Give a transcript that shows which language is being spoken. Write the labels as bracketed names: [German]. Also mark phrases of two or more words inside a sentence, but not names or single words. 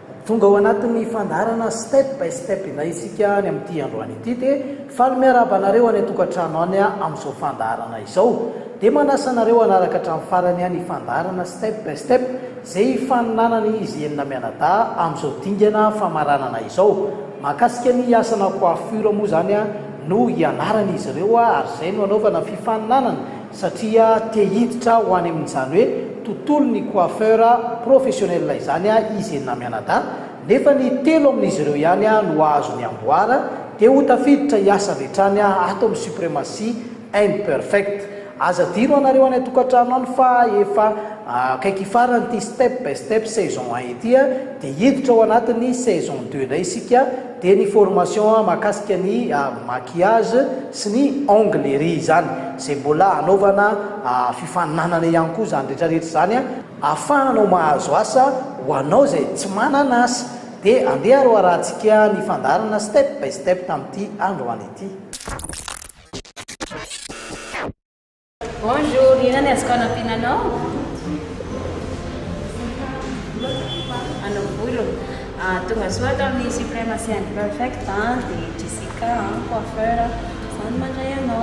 [Malagasy] tonga ao anatin'ny fandarana step by step na isika ny amin'ity androany ity dia faly miarabanareo any atokantrano any amin'izao fandarana izao dia manasanareo anaraka hatramin'ny farany any fandarana step by step zay faninanany izy enina mianada amin'izao dingana famaranana izao mahakasika ny asana coiffure moa zany a no ianarany izy ireo ary zay no anaovana fifaninanana satria te hiditra ho any amin'izany hoe tontolo ny [French] coiffeur professionnel [Malagasy] izany a izy enina mianada nefa ny telo amin'izy ireo ihany a no azo ny amboara dia ho tafiditra hiasa rehetrany a ato amin'ny supremacie imperfect aza dino anareo any atokantrano any fa efa kaiky farany ty step by step saison 1 itya dia hiditra ao anatin'ny saison 2 na isika dia ny formation mahakasika ny maquillage sy ny onglerie zany zay mbola anaovana fifaninanana ihany koa zany rehetrarehetra zany a ahafahanao mahazo asa ho anao zay tsy manana asa dia andeha ro arahantsika ny fandarana step by step tamin'ity androany ity. Bonjour, ina ny azoko anampiananao? Anao volo. Tonga soa ato amin'ny supremacie imperfect dia Jessica coiffeur zany mandray anao.